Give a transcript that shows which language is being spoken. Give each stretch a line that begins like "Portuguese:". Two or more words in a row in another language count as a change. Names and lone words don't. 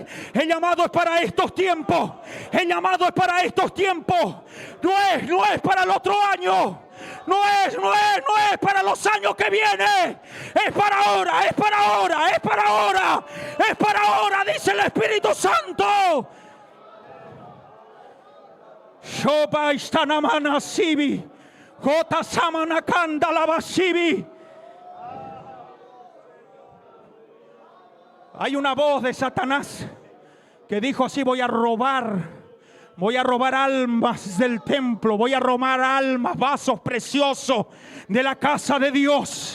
Spanish: El llamado es para estos tiempos. El llamado es para estos tiempos. No es para el otro año. No es para los años que vienen. Es para ahora, es para ahora, es para ahora. Es para ahora, dice el Espíritu Santo. Shoba istanamana sibi. Jota samana kanda la basibi. Hay una voz de Satanás que dijo así: voy a robar almas del templo, voy a robar almas, vasos preciosos de la casa de Dios.